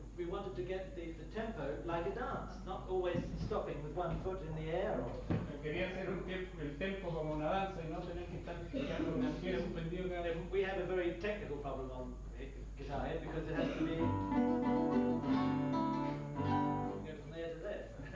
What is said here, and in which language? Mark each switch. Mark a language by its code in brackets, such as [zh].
[en] we wanted to get the tempo like a dance, not always stopping with one foot in the air. [es] Quería hacer el tempo como una danza y no tener que estar quedando con el pie suspendido cada vez. [en] We have a very technical problem on guitar here because it has to be from there to there.